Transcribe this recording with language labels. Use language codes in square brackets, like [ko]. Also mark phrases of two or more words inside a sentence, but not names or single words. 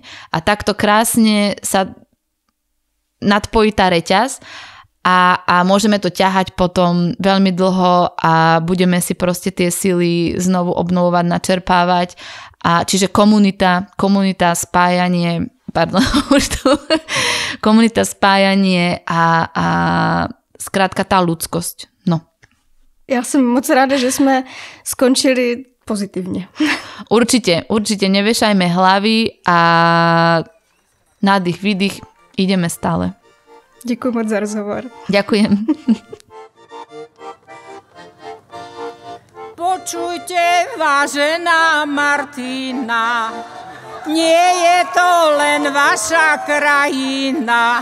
[sk] A takto krásne sa nadpojí tá reťaz a môžeme to ťahať potom veľmi dlho a budeme si proste tie sily znovu obnovovať, načerpávať. A čiže komunita, spájanie, komunita, spájanie a zkrátka tá ľudskosť. No. [cs] Já jsem moc ráda, že jsme skončili pozitivně. [sk] Určite, nevešajme hlavy a nádych, výdych, ideme stále. [cs] Děkuji moc za rozhovor. [sk] Ďakujem. Počujte, vážená Martina, nie je to len vaša krajina.